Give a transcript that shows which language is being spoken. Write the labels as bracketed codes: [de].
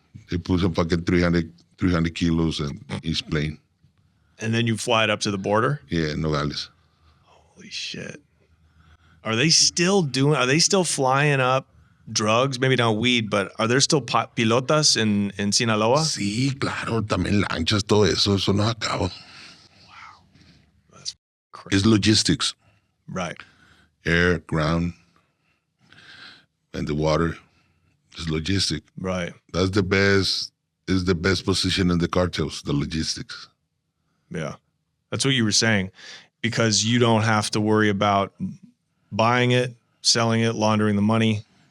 [en] They put some fucking 300 kilos in each plane. And then you fly it up to the border? Yeah, Nogales. Holy shit. Are they still flying up drugs? Maybe not weed, but are there still pilotas in Sinaloa? [es] Sí, claro, también lanchas, todo eso no acaba. [en] Wow. That's crazy. It's logistics. Right. Air, ground, and the water. It's logistic. Right. That's the best position in the cartels, the logistics. Yeah. That's what you were saying. Because you don't have to worry about buying it, selling it, laundering the money.